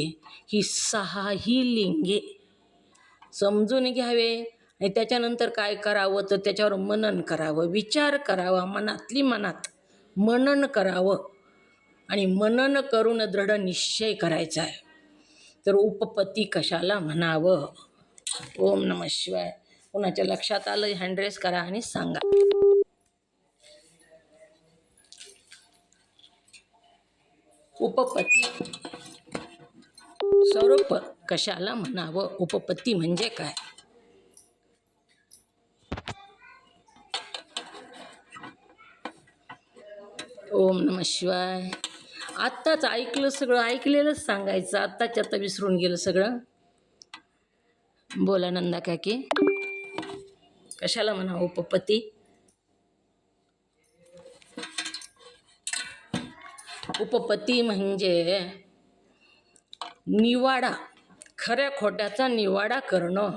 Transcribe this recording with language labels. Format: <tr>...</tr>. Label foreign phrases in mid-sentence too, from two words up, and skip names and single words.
<mr>ही 6ही लिंगे समजून घ्यावे आणि त्याच्यानंतर काय करावं तर त्याच्यावर मनन करावं, विचार करावा, मनातली मनात मनन करावं आणि मनन करून दृढ निश्चय करायचा आहे. तर उपपत्ती कशाला म्हणावं?</mr> <sa>ओम नमः शिवाय.</sa> <mr>कोणाच्या लक्षात आलं</mr> <en>hand raise</en> <mr>करा आणि सांगा. उपपत्ती स्वरूप कशाला म्हणावं? उपपत्ती म्हणजे काय?</mr> <sa>ओम नमः शिवाय.</sa> <mr>आत्ताच ऐकलं, सगळं ऐकलेलंच सांगायचं. आत्ताच्या आता विसरून गेलं सगळं. बोला नंदा काकी, कशाला म्हणावं उपपत्ती? उपपत्ती म्हणजे निवाडा, खऱ्या खोट्याचा निवाडा करणं.</mr>